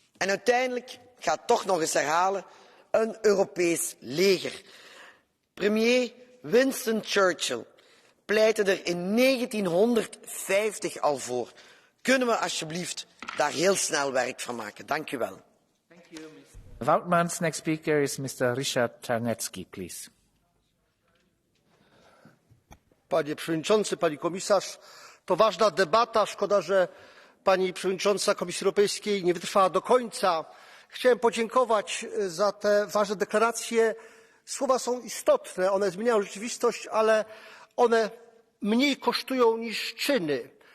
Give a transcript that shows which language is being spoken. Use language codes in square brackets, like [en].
[nl] En uiteindelijk, ik ga het toch nog eens herhalen, een Europees leger. Premier Winston Churchill pleitte er in 1950 al voor. Kunnen we alsjeblieft daar heel snel werk van maken? Dank u wel. [en] Woutmans, next speaker is Mr. Richard Czarnecki, please. [pl] Panie Przewodniczący, Pani Komisarz, to ważna debata. Szkoda, że Pani Przewodnicząca Komisji Europejskiej nie wytrwała do końca. Chciałem podziękować za te ważne deklaracje. Słowa są istotne, one zmieniają rzeczywistość, ale one mniej kosztują niż czyny.